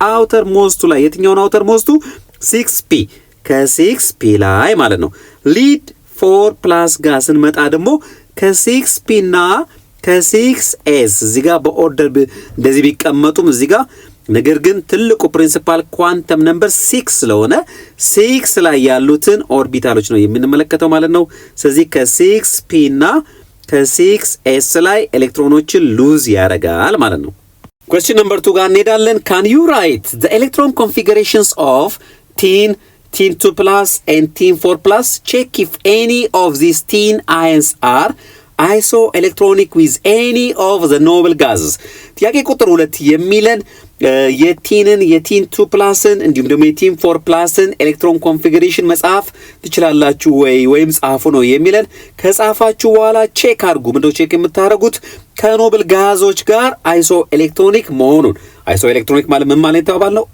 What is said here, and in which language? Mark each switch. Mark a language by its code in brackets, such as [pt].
[am] አውተር ሞስቱ ላይ። የትኛውን አውተር ሞስቱ? 6p ከ6p ላይ ማለት ነው። ሊድ 4+ ጋር ስንመጣ ደግሞ ከ6p እና ከ6s እዚህ ጋር በኦርደር እንደዚህ ቢቀመጡም እዚህ ጋር ነገር ግን ትልቁ ፕሪንሲፓል ኳንተም ነምበር 6 ስለሆነ 6 ላይ ያሉትን ኦርቢታሎች ነው የምንመለከተው ማለት ነው። ስለዚህ ከ6p እና ከ6s ላይ ኤሌክትሮኖችን ሉዝ ያደርጋል ማለት ነው። [en] Question number 2 [am] ጋር እንሄዳለን። [en] Can you write the electron configurations of tin 2+ and tin 4+? Check if any of these tin ions are isoelectronic with any of the noble gases. [am] ጥያቄ ቁጥር 2 የሚለን የቲን 2+ን እንዲሁም ደግሞ የቲን 4+ን ኤሌክትሮን ኮንፊግሬሽን መጻፍ ትችላላችሁ ወይም ጻፉ ነው የሚለን። ከጻፋችሁ በኋላ ቼክ አድርጉ። ምንድነው ቼክ የምታደርጉት? ከኖብል ጋዞች ጋር አይሶ ኤሌክትሮኒክ መሆኑን። አይሶ ኤሌክትሮኒክ ማለት ምን ማለት ነው?